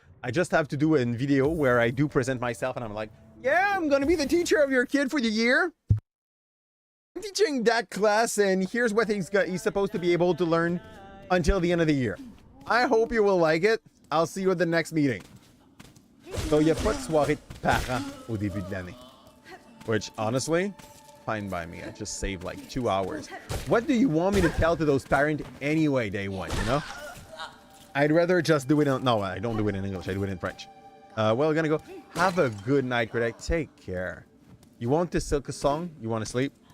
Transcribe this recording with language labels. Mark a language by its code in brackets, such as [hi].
[en] I just have to do a video where I do present myself and I'm like, yeah, I'm going to be the teacher of your kid for the year. I'm teaching that class and here's what he's supposed to be able to learn until the end of the year. I hope you will like it. I'll see you at the next meeting. [fr] So, il n'y a pas de soirée de parents au début de l'année. [en] Which, honestly... fine by me. I just saved like 2 hours. What do you want me to tell to those parents anyway, day one, you know? I'd rather just do it in... No, I don't do it in English. I do it in French. Well, we're gonna go. Have a good night, critic. Take care. You want to Silksong? You want to sleep?